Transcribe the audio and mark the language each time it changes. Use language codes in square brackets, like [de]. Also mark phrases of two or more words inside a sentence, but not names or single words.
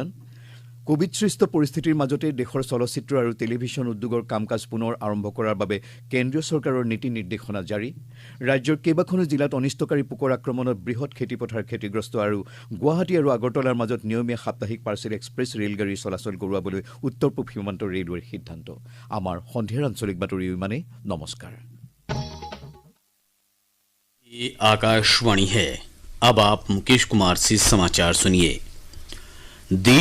[as] কোভিডসৃষ্ট পৰিস্থিতিৰ মাজতে দেশৰ চলচ্চিত্ৰ আৰু টেলিভিছন উদ্যোগৰ কাম-কাজ পুনৰ আৰম্ভ কৰাৰ বাবে কেন্দ্ৰীয় চৰকাৰৰ নীতি নিৰ্দেশনা জাৰি। ৰাজ্যৰ কেইবাখনো জিলাত অনিষ্টকাৰী পোকৰ আক্ৰমণত বৃহৎ খেতিপথাৰ ক্ষতিগ্ৰস্ত আৰু গুৱাহাটী আৰু আগৰতলাৰ মাজত নিয়মীয়া সাপ্তাহিক পাৰ্চেল এক্সপ্ৰেছ ৰেলগাড়ী চলাচল কৰোৱাবলৈ উত্তৰ পূব সীমান্ত ৰেলৱেৰ সিদ্ধান্ত। আমাৰ সন্ধিয়াৰ আঞ্চলিক বাতৰি ইমানেই। নমস্কাৰ। [hi] ये आकाशवाणी है। अब आप मुकेश कुमार से समाचार सुनिए। দি